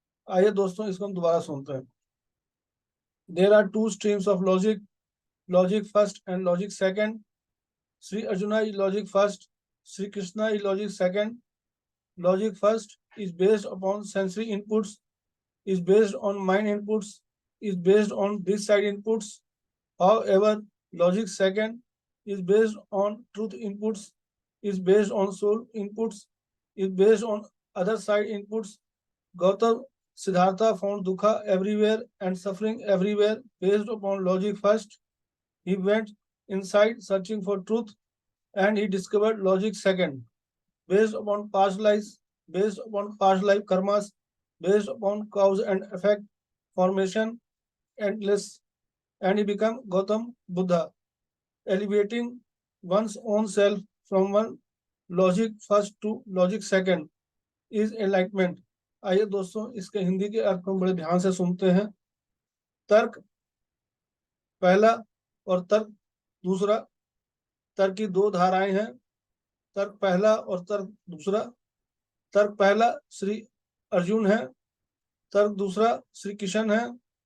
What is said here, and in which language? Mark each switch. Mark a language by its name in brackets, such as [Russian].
[Hindi] आइए दोस्तों इसको हम दोबारा सुनते हैं। [English] There are two streams of logic, logic first and logic second. Sri Arjuna is logic first, Sri Krishna is logic second. Logic first is based upon sensory inputs, is based on mind inputs, is based on this side inputs. However, logic second is based on truth inputs, is based on soul inputs, is based on other side inputs. Gautam Siddhartha found dukha everywhere and suffering everywhere based upon logic first. He went inside searching for truth and he discovered logic second. Based upon past lives, based upon past life karmas, based upon cause and effect, formation, endless, and he became Gautam Buddha, elevating one's own self from one logic first to logic second is enlightenment. [Hindi] आइए दोस्तों इसके हिंदी के अर्थ को बड़े ध्यान से सुनते हैं। तर्क पहला और तर्क दूसरा। तर्क की दो धाराएं हैं, तर्क पहला और तर्क दूसरा। तर्क पहला श्री अर्जुन है, तर्क दूसरा श्री किशन है।